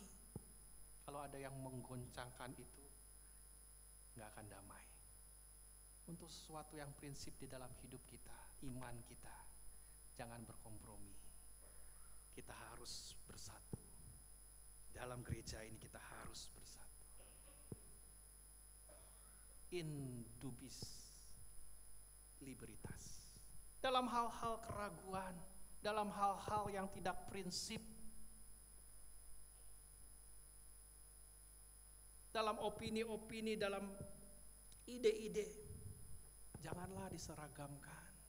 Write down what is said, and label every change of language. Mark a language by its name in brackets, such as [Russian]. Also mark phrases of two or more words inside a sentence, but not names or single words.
[Indonesian] Kalau ada yang menggoncangkan itu, nggak akan damai. Untuk sesuatu yang prinsip di dalam hidup kita, iman kita, jangan berkompromi. Kita harus bersatu. Dalam gereja ini kita harus bersatu. [Latin] In dubis liberitas. [Indonesian] Dalam hal-hal keraguan, dalam hal-hal yang tidak prinsip, dalam opini-opini, dalam ide-ide, janganlah diseragamkan.